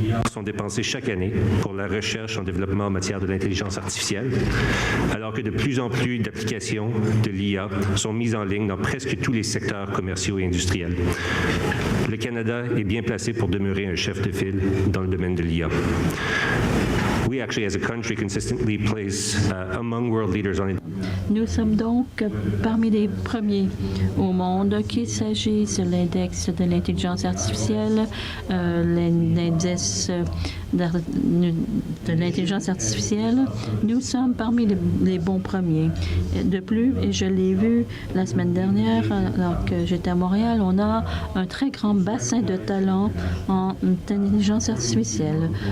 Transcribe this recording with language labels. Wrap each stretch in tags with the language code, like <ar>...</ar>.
<fr>Sont dépensés chaque année pour la recherche en développement en matière de l'intelligence artificielle, alors que de plus en plus d'applications de l'IA sont mises en ligne dans presque tous les secteurs commerciaux et industriels. Le Canada est bien placé pour demeurer un chef de file dans le domaine de l'IA.</fr> <en>We actually, as a country, consistently place among world leaders on it.</en> <fr>Nous sommes donc parmi les premiers au monde, qu'il s'agisse de l'index de l'intelligence artificielle, l'index de l'intelligence artificielle. Nous sommes parmi les bons premiers. De plus, et je l'ai vu la semaine dernière, alors que j'étais à Montréal, on a un très grand bassin de talents en intelligence artificielle.</fr>